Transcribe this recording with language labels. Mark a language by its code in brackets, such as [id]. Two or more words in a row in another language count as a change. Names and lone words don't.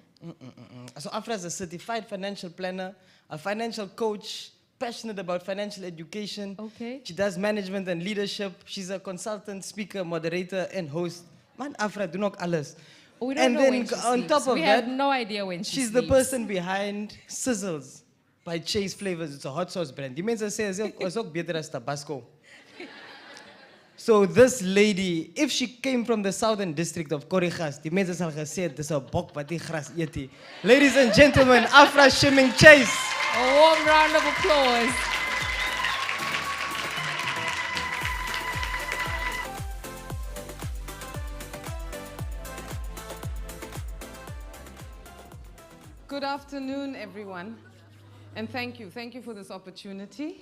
[en] So Afra is a certified financial planner, a financial coach, passionate about financial education. Okay. She does management and leadership. She's a consultant, speaker, moderator, and host. [af] Man, Afra, do not alles. [en] We don't and know then when she on sleeps. top of we that, have no idea when she she's sleeps. the person behind Sizzles by Chase Flavors. It's a hot sauce brand. [af] Die mense sê is ook beter as Tabasco. [en] So this lady, if she came from the southern district of Korigas, [af] die mense sal gesê dis 'n bok wat die gras eet nie. [en] Ladies and gentlemen, Afra Shimming-Chase. A warm round of applause. Good afternoon, everyone, and thank you for this opportunity.